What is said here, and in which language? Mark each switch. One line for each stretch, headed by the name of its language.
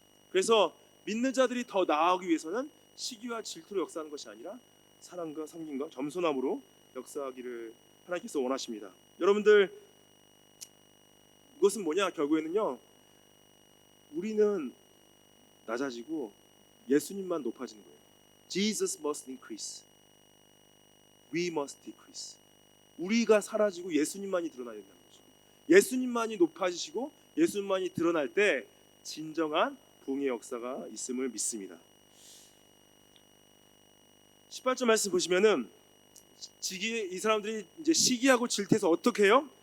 Korean: 그래서 믿는 자들이 더 나아가기 위해서는 시기와 질투로 역사하는 것이 아니라 사랑과 섬김과 겸손함으로 역사하기를 하나님께서 원하십니다. 여러분들, 이것은 뭐냐? 결국에는요, 우리는 낮아지고 예수님만 높아지는 거예요.
English: Jesus must increase, we must decrease.
Korean: 우리가 사라지고 예수님만이 드러나야 된다는 거죠. 예수님만이 높아지시고 예수님만이 드러날 때 진정한 부흥의 역사가 있음을 믿습니다. 18절 말씀 보시면은 이 사람들이 이제 시기하고 질투해서 어떻게 해요?